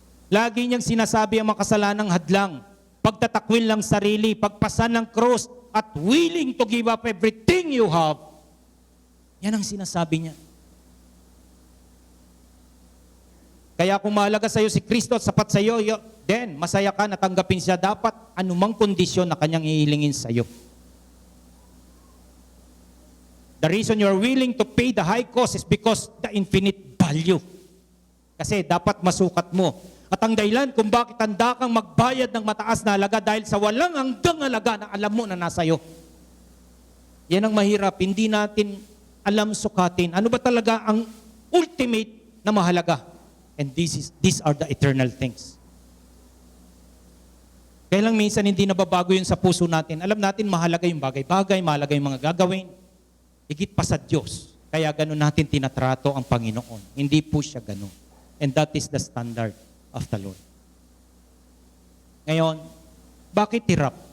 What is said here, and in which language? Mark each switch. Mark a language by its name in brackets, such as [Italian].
[Filipino] Lagi niyang sinasabi ang makasalanang hadlang, pagtatakwil ng sarili, pagpasan ng cross, at [English] willing to give up everything you have. [Filipino] Yan ang sinasabi niya. Kaya kung mahalaga sa iyo si Kristo at sapat sa iyo, then masaya ka na tanggapin siya dapat anumang kondisyon na kanyang ihilingin sa iyo. [English] The reason you're willing to pay the high cost is because the infinite value. [Filipino] Kasi dapat masukat mo. At ang dahilan kung bakit handa kang magbayad ng mataas na halaga dahil sa walang hanggang halaga na alam mo na nasa iyo. Yan ang mahirap. Hindi natin alam sukatin. Ano ba talaga ang ultimate na mahalaga? [English] And these are the eternal things. [Filipino] Kaya lang minsan hindi nababago yun sa puso natin. Alam natin mahalaga yung bagay-bagay, mahalaga yung mga gagawin. Higit pa sa Diyos. Kaya ganun natin tinatrato ang Panginoon. Hindi po siya ganun. [English] And that is the standard of the Lord. [Filipino] Ngayon, bakit hirap?